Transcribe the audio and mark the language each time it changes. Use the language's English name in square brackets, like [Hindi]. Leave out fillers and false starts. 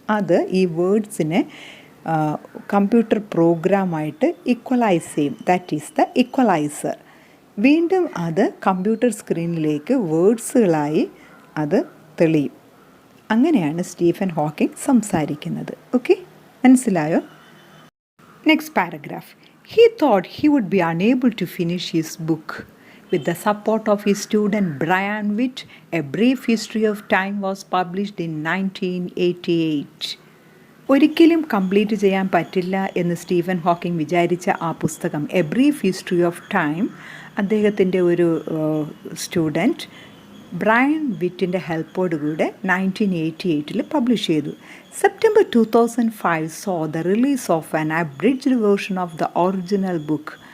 [Malayalam] അത് ഈ വേർഡ്സിനെ computer പ്രോഗ്രാമായിട്ട് equalise ചെയ്യും. [English] That is the equaliser. [Malayalam] വീണ്ടും അത് കമ്പ്യൂട്ടർ സ്ക്രീനിലേക്ക് വേർഡ്സുകളായി അത് തെളിയും. അങ്ങനെയാണ് സ്റ്റീഫൻ ഹോക്കിംഗ് സംസാരിക്കുന്നത്. [English] okay, [Malayalam] മനസ്സിലായോ? [English] Next paragraph. He thought he would be unable to finish his book. With the support of his student Brian Witt, A Brief History of Time was published in 1988. [Malayalam] ഒരിക്കലും complete ചെയ്യാൻ പറ്റില്ല എന്ന് Stephen Hawking വിചാരിച്ച ആ പുസ്തകം A brief history of time അദ്ദേഹത്തിൻ്റെ ഒരു student Brian വിറ്റിൻ്റെ ഹെൽപ്പോടുകൂടെ 1988 publish ചെയ്തു. [English] September 2005 saw the release of an abridged version of the original book.